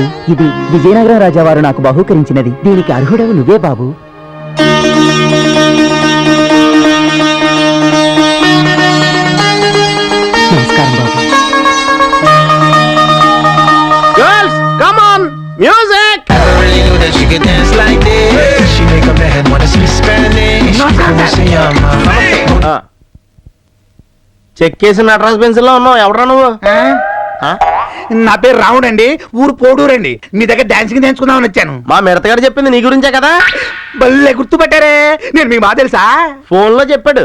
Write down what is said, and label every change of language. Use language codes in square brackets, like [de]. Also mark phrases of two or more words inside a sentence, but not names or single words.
[te] ఇది విజయనగరం రాజావారు నాకు బహూకరించినది. దీనికి అర్హుడవు నువ్వే బాబు. నమస్కారం బాబు. [en] girls come on, music. I really knew that she could dance like this. She make up her head wanna speak Spanish. [es] Como se llama? [te] చెక్కేసి నటరాజ్ పెన్సిల్ లో ఉన్నావు. ఎవడరా నువ్వు? నా పేరు రావుడు అండి, ఊరు పోడూరండి. మీ దగ్గర డాన్సింగ్ నేర్చుకుందామని వచ్చాను. మా మిడతగాడు చెప్పింది నీ గురించే కదా? భలే గుర్తుపట్టారే, నేను మీ మా తెలుసా? ఫోన్ లో చెప్పాడు.